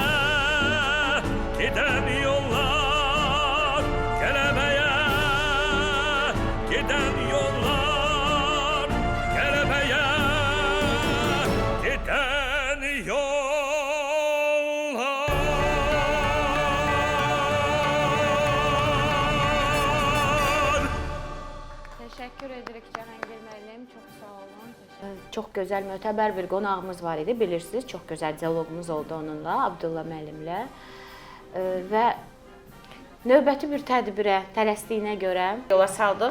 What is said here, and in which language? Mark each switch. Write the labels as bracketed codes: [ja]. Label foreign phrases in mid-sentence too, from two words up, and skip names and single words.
[tr] Giden yollar qələbəyə, giden yollar qələbəyə, giden yollar. [az] Təşəkkür edirik Cahangir müəllim, çox sağ olun. Çox gözəl, mötəbər bir qonağımız var idi, bilirsiniz. Çox gözəl dialoqumuz oldu onunla, Abdullah müəllimlə. Və növbəti bir tədbirə tələsdiyinə görə yola saldıq.